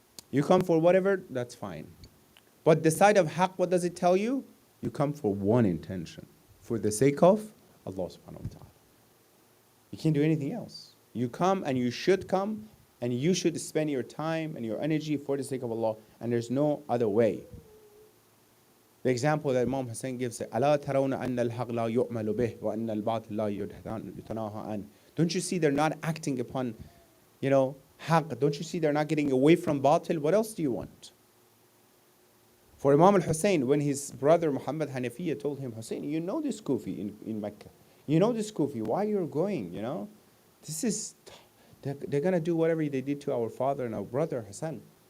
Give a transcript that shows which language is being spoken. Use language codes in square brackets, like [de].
[en] You come for whatever, that's fine. But the side of haqq, what does it tell you? You come for one intention, for the sake of Allah subhanahu wa ta'ala. You can't do anything else. You come and you should come and you should spend your time and your energy for the sake of Allah, and there's no other way. The example that Imam Hussein gives, [ar] أَلَا تَرَوْنَ أَنَّ الْحَقْ لَا يُؤْمَلُ بِهِ وَأَنَّ الْبَاطِلَ لَا يُتَنَاهَى عَنْهُ. [en] Don't you see they're not acting upon, haqq? Don't you see they're not getting away from batil? What else do you want? For Imam al-Hussein, when his brother Muhammad Hanafiya told him, Hussein, you know this Kufi in Mecca. You know this Kufi. Why you're going, This is, they're going to do whatever they did to our father and our brother Hassan.